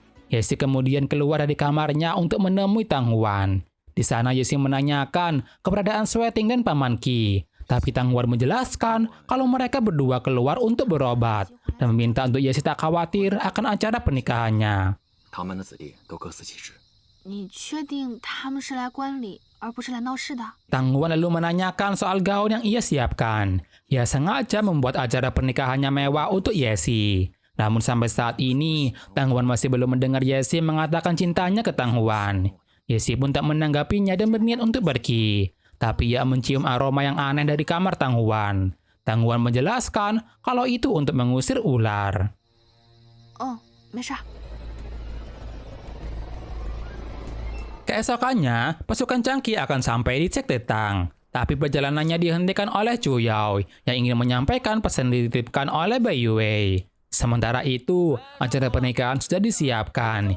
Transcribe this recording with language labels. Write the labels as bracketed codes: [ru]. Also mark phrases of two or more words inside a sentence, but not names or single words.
[id] Yesi kemudian keluar dari kamarnya untuk menemui Tang Huan. Di sana Yesi menanyakan keberadaan Sweating dan Paman Ki. Tapi Tang Huan menjelaskan kalau mereka berdua keluar untuk berobat dan meminta untuk Yesi tak khawatir akan acara pernikahannya. [zh] 他们的子弟都各司其职。你确定他们是来观礼，而不是来闹事的？ [id] Tang Huan lalu menanyakan soal gaun yang ia siapkan. Ia sengaja membuat acara pernikahannya mewah untuk Yesi. Namun sampai saat ini, Tang Huan masih belum mendengar Yesi mengatakan cintanya ke Tang Huan. Yesi pun tak menanggapinya dan berniat untuk pergi. Tapi ia mencium aroma yang aneh dari kamar Tang Huan. Tang Huan menjelaskan kalau itu untuk mengusir ular. [zh] 哦，没事儿。 [id] Keesokannya, pasukan Changqi akan sampai di sekte Tang. Tapi perjalanannya dihentikan oleh Chu Yao yang ingin menyampaikan pesan dititipkan oleh Bai Yue. Sementara itu, acara pernikahan sudah disiapkan.